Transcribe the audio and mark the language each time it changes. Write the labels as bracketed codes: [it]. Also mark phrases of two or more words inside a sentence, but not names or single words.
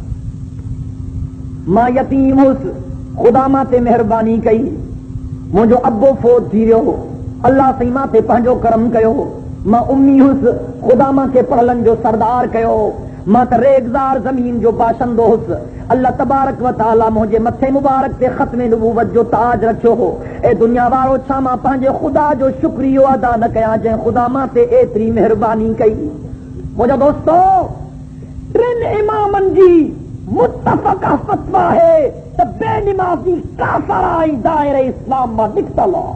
[sd] मां यतीम हुयुसि, खुदा मां ते महिरबानी कई, मुंहिंजो अबो फोत थी वियो, अल्लाह साईं मां ते पंहिंजो करम कयो। मां उम्मी हुयुसि, खुदा मां खे पढ़लनि जो सरदार कयो, मां त रेगज़ार ज़मीन जो बाशिंदो हुयुसि। [ar] الله تبارك وتعالى [sd] मुंहिंजे मथे मुबारक ते ख़त्म नबूवत जो ताज रखियो हो। ए दुनिया वारो छा मां पंहिंजे खुदा जो शुक्रियो अदा न कयां जंहिं खुदा मां ते एतिरी महिरबानी कई? मुंहिंजा दोस्तो टिन इमामनि जी मुत्तफ़क़ फ़तवा है त बेनिमाज़ी काफ़िर ऐं दायरे इस्लाम मां निकितल आहे।